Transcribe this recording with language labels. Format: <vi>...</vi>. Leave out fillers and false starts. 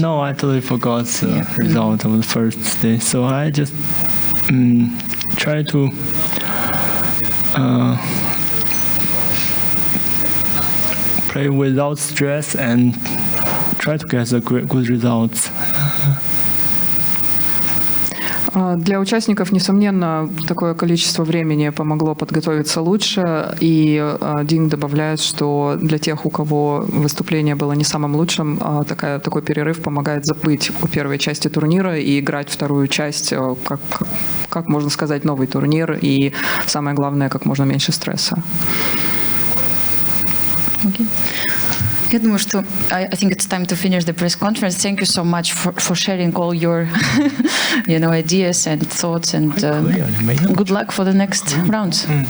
<en>No, I totally forgot the result of the first day. So I just try to play without stress and try to get the good results.</en> <ru>Для участников, несомненно, такое количество времени помогло подготовиться лучше, и Динг добавляет, что для тех, у кого выступление было не самым лучшим, такой перерыв помогает забыть о первой части турнира и играть вторую часть, как можно сказать, новый турнир, и самое главное, как можно меньше стресса.</ru> <en>Okay.</en> <ru>Я думаю, что</ru> <en>I think it's time to finish the press conference. Thank you so much for sharing all your, ideas and thoughts, and good luck for the next rounds.</en>